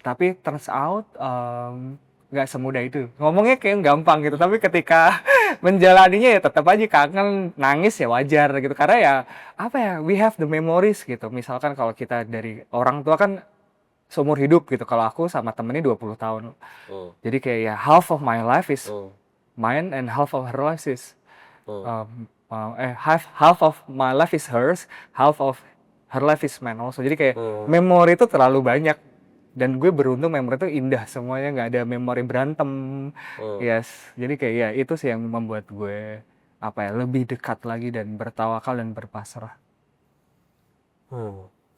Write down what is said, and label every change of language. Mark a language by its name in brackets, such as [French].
[Indonesian] Tapi [English] turns out [Indonesian] nggak semudah itu. Ngomongnya kayak gampang gitu, tapi ketika menjalaninya ya tetap aja kangen, nangis ya wajar gitu. Karena ya apa ya, [English] we have the memories [Indonesian] gitu. Misalkan kalau kita dari orang tua kan seumur hidup gitu. Kalau aku sama temennya 20 tahun. Hmm. Jadi kayak ya [English] half of my life is Hmm. mine and half of her life is Hmm. half of my life is hers, half of her life is mine also. [Indonesian] Jadi kayak Hmm. memori itu terlalu banyak dan gue beruntung memori itu indah semuanya, nggak ada memori berantem. Hmm. Yes, jadi kayak ya itu sih yang membuat gue apa ya lebih dekat lagi dan bertawakal dan berpasrah. Hmm.